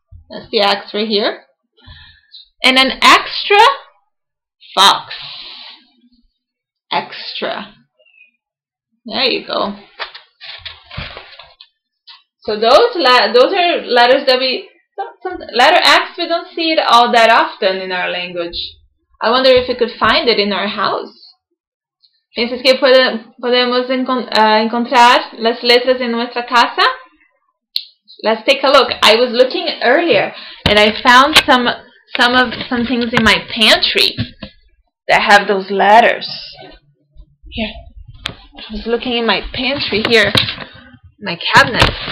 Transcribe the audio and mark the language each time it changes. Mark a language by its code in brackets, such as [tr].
[en] That's the axe right here. And an extra fox. Extra. There you go. So those are letters that letter X, we don't see it all that often in our language. I wonder if we could find it in our house. [es] ¿Piensas que podemos encontrar las letras en nuestra casa? [en] Let's take a look. I was looking earlier and I found some things in my pantry that have those letters. Here. I was looking in my pantry here, my cabinet.